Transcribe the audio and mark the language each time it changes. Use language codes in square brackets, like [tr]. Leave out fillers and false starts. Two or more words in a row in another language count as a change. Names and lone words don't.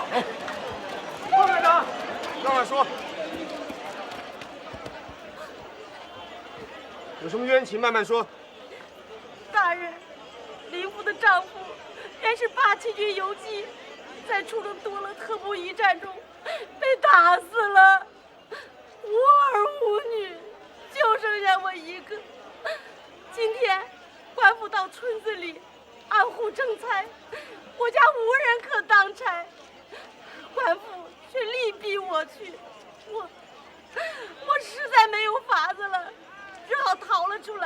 [zh] 副院長，讓我說，有什麼冤情慢慢說。大人，林父的丈夫原是87軍游擊，在出征多勒特布一戰中被打死了，無兒無女，就剩下我一個。今天官府到村子裡安護徵差，我家無人可當差，官府卻力逼我去，我實在沒有法子了，只好逃了出來。